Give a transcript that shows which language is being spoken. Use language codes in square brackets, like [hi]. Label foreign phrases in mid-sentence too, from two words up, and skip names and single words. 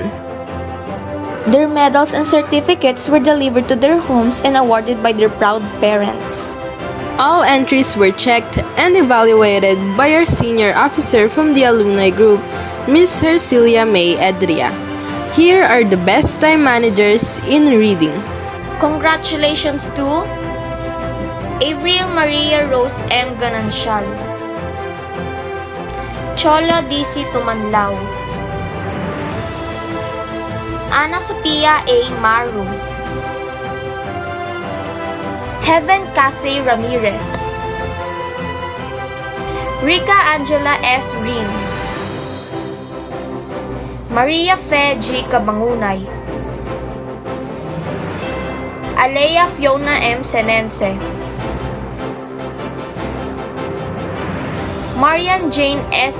[en] Their medals and certificates were delivered to their homes and awarded by their proud parents. All entries were checked and evaluated by our senior officer from the alumni group, Ms. Hercilia May Edria. Here are the best time managers in reading. Congratulations to Avril Maria Rose M. Ganancial, Cholo DC Tumanlao, Ana Sophia A. Maru, Heaven Casey Ramirez, Rica Angela S. Rin, Maria Fe G. Cabangunay, Alea Fiona M. Senense, Marian Jane S.